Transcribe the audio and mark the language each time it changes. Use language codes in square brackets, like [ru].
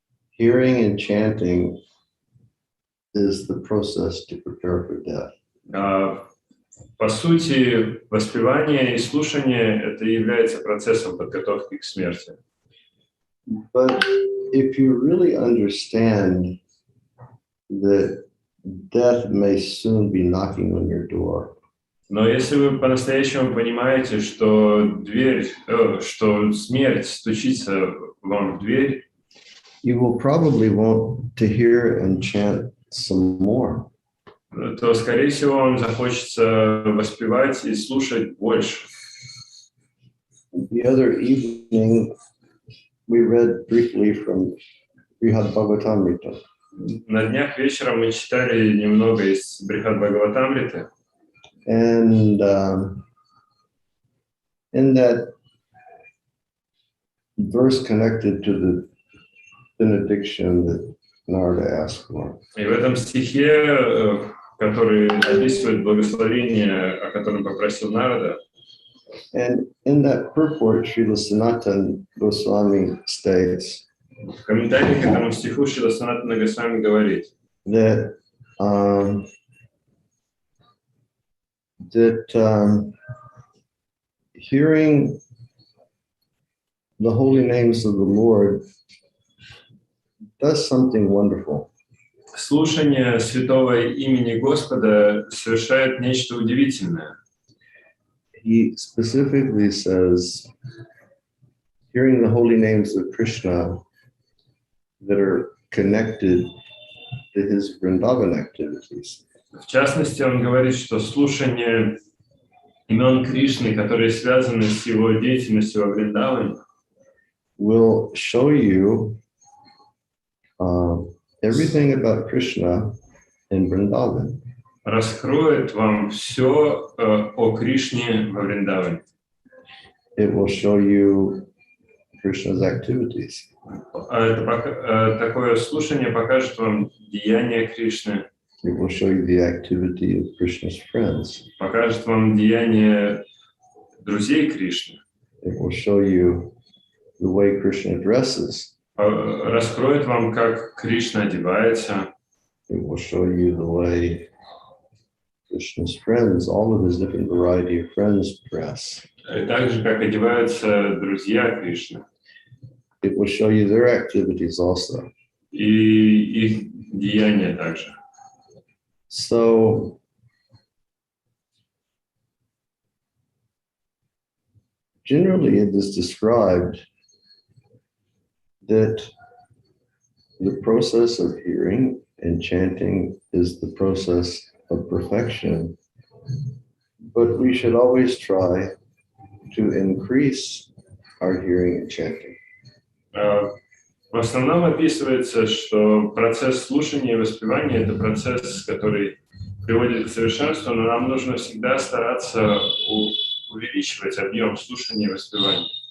[en] hearing and chanting is the process to prepare for death. [ru] По сути, воспевание и слушание — это является процессом подготовки к смерти. [en] But if you really understand that death may soon be knocking on your door, [ru] Но если вы по-настоящему понимаете, что что смерть стучится вам в дверь, [en] you will probably want to hear and chant some more. [ru] то, скорее всего, вам захочется воспевать и слушать больше. [en] The other evening, we read briefly from Bhagavatamrita. [ru] На днях вечером мы читали немного из Брихад-Бхагаватамриты. [en] And in that verse connected to the benediction that Narada asked for. [ru] И в этом стихе, который описывает благословение, о котором попросил Нарада, [en] And in that purport, Srila Sanatana Goswami states [ru] в комментарии к этому стиху Шрила Санатана Госвами говорит, [en] that hearing the holy names of the Lord does something wonderful. [ru] слушание святого имени Господа совершает нечто удивительное. [en] He specifically says, hearing the holy names of Krishna that are connected to his Vrindavan activities. [ru] В частности, он говорит, что слушание имен Кришны, которые связаны с его деятельностью во Вриндаване, [en] will show you everything about Krishna in Vrindavan. [ru] раскроет вам все о Кришне во Вриндаване. [en] It will show you Krishna's activities. [ru] Такое слушание покажет вам деяния Кришны, [en] It will show you the activity of Krishna's friends. [ru] покажет вам деяния друзей Кришны, [en] It will show you the way Krishna dresses. [ru] раскроет вам, как Кришна одевается, [en] It will show you the way Krishna's friends, all of his different variety of friends dress. [ru] и так же, как одеваются друзья Кришны, [en] It will show you their activities also. [ru] и их деяния также. [en] So, generally it is described that the process of hearing and chanting is the process of perfection, but we should always try to increase our hearing and chanting. [ru] В основном описывается, что процесс слушания и воспевания — это процесс, который приводит к совершенству, но нам нужно всегда стараться увеличивать объем слушания и воспевания.